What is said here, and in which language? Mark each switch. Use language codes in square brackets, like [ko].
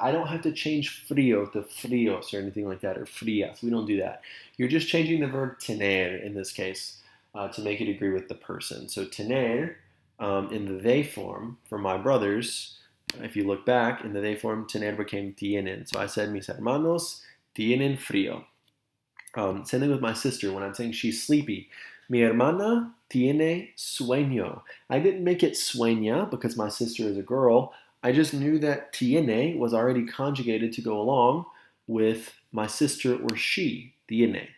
[en] I don't have to change frío to fríos or anything like that, or frías. We don't do that. You're just changing the verb tener in this case to make it agree with the person. So tener in the they form for my brothers, if you look back, in the they form, tener became tienen. So I said, [es] mis hermanos tienen frío. [en] Same thing with my sister. When I'm saying she's sleepy, [es] mi hermana tiene sueño. [en] I didn't make it sueña because my sister is a girl. I just knew that tiene was already conjugated to go along with my sister or she, tiene.